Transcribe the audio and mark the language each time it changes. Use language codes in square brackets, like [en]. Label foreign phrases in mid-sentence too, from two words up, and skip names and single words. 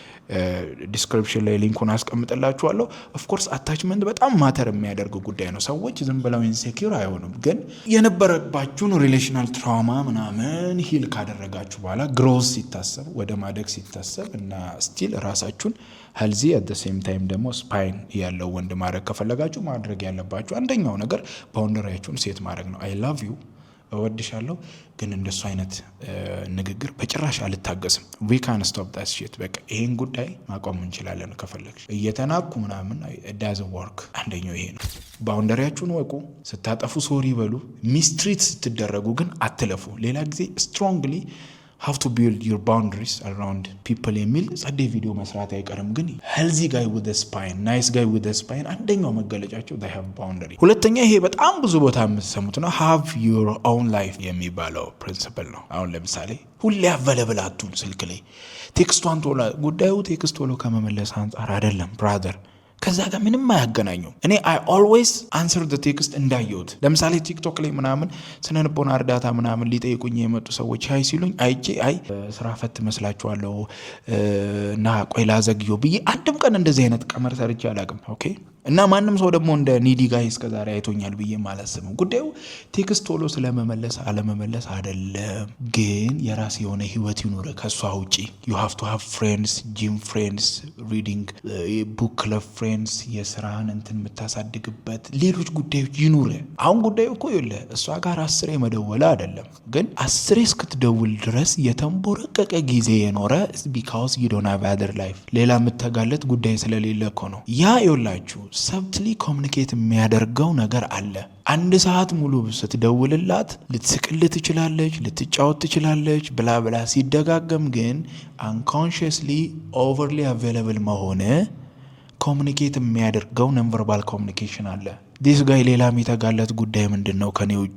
[am] ዲስክሪፕሽን ላይ ሊንኩን አስቀምጥላችኋለሁ። [en] of course [am] አታችመንት በጣም ማተር የሚያደርግ ጉዳይ ነው። ሰዎች ዝም ብለው ኢንሴኪዩር አይሆኑም። ግን የነበረባችሁን [en] relational trauma [am] ምናምን ሂል ካደረጋችሁ በኋላ ግሮዝ ሲታሰብ ወደ ማደግ ሲታሰብ እና ስቲል ራሳችሁን [en] healthy at the same time [am] ደግሞ ስፓይን ያለው ወንድ ማድረግ ከፈለጋችሁ ማድረግ ያለባችሁ አንደኛው ነገር ባውንደሪያችሁን ሴት ማድረግ ነው። [en] I love you [am] እወድሻለሁ ግን እንደሱ አይነት ንግግር በጭራሽ አልታገስም። [en] we can stop that shit። [am] በቃ ይሄን ጉዳይ ማቆም እንችላለን ከፈለግሽ። እየተናኩ ምናምን [en] it doesn't [am] work። አንደኛው ይሄ ነው። ባውንደሪያችሁን ወቁ። ስታጠፉ ሶሪ በሉ። ሚስትሪት ስትደረጉ ግን አትለፉ። ሌላ ጊዜ [en] strongly have to build your boundaries around people [am] የሚል ጸዴ ቪዲዮ መስራት አይቀርም። ግን [en] healthy guy with a spine, nice guy with a spine [am] አንደኛው መገለጫቸው [en] they have boundary። [am] ሁለተኛ ይሄ በጣም ብዙ ቦታ የምትሰሙት ነው [en] have your own life [am] የሚባለው ፕሪንሲፕል ነው። አሁን ለምሳሌ ሁሌ አቬለብል አትሁን ስልክ ላይ ቴክስቷን ቶሎ ጉዳዩ ቴክስት ቶሎ ከመመለስ አንጻር አይደለም ብራዘር። ከዛ ጋር ምንም አያገናኙም። እኔ [en] I always answer the text [am] እንዳየሁት። ለምሳሌ ቲክቶክ ላይ ምናምን ስነልቦና እርዳታ ምናምን ሊጠይቁኝ የመጡ ሰዎች አይ ሲሉኝ አይቼ አይ ስራ ፈት መስላችኋለሁ እና ቆይ ላዘግየው ብዬ አንድም ቀን እንደዚህ አይነት ቀመር ሰርቼ አላውቅም። ኦኬ እና ማንም ሰው ደግሞ እንደ [en] needy guy [am] እስከዛሬ አይቶኛል ብዬ አላስብም። ጉዳዩ ቴክስት ቶሎ ስለመመለስ አለመመለስ አይደለም። ግን የራስ የሆነ ህይወት ይኑር ከሷ ውጪ። [en] you have to have friends, gym friends, reading book club friends፣ [am] የስራን እንትን የምታሳድግበት ሌሎች ጉዳዮች ይኑር። አሁን ጉዳዩ እኮ ይኸውልህ እሷ ጋር 10 መደወል አይደለም። ግን 10 እስክትደውል ድረስ የተንቦረቀቀ ጊዜ የኖረ [en] because you don't have other life። [am] ሌላ የምትጋለጥ ጉዳይ ስለሌለ እኮ ነው። ያ ይኸውላችሁ [en] subtly communicate [am] የሚያደርገው ነገር አለ። 1 ሰዓት ሙሉ ስትደውልላት ልትስቅልህ ትችላለች፣ ልትጫወት ትችላለች ብላ ብላ ሲደጋገም ግን [en] unconsciously overly available [am] መሆነ ኮሚኒኬት የሚያደርገው [en] nonverbal communication [am] አለ። [en] this guy [am] ሌላ የሚተጋለት ጉዳይ ምንድን ነው ከኔ ውጪ?